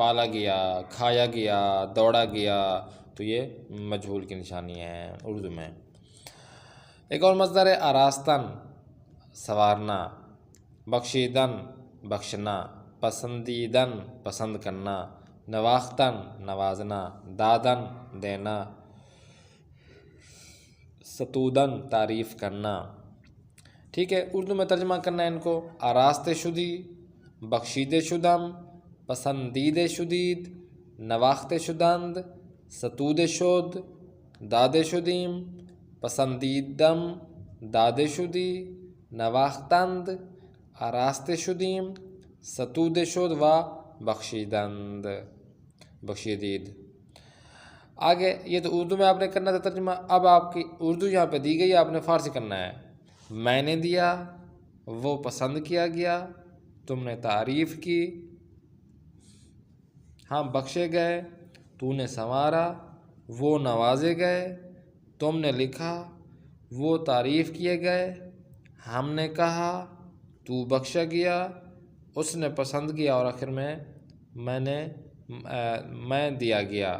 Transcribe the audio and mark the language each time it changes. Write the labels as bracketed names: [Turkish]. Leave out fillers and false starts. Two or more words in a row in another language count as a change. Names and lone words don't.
[Urdu] پالا گیا, کھایا گیا, دوڑا گیا, تو یہ مجہول کی نشانی ہے اردو میں. ایک اور مصدر ہے آراستن سنوارنا, بخشیدن بخشنا, پسندیدن پسند کرنا, نواختن نوازنا, دادن دینا, ستودن تعریف کرنا. ٹھیک ہے, اردو میں ترجمہ کرنا ہے ان کو. [Persian] آراست شدی, بخشیدہ شدم, پسندیدہ شدید, نواخت شدند, ستود شد, داد شدیم, پسندیدم, داد شدی, نواختند, آراست شدیم, ستود شد و بخشیدند بخشیدید. [Urdu] آگے یہ تو اردو میں آپ نے کرنا تھا ترجمہ. اب آپ کی اردو یہاں پہ دی گئی ہے, آپ نے فارسی کرنا ہے. میں نے دیا, وہ پسند کیا گیا, تم نے تعریف کی, ہم بخشے گئے, تو نے سنوارا, وہ نوازے گئے, تم نے لکھا, وہ تعریف کیے گئے, ہم نے کہا, تو بخشا گیا, اس نے پسند کیا, اور آخر میں میں دیا گیا.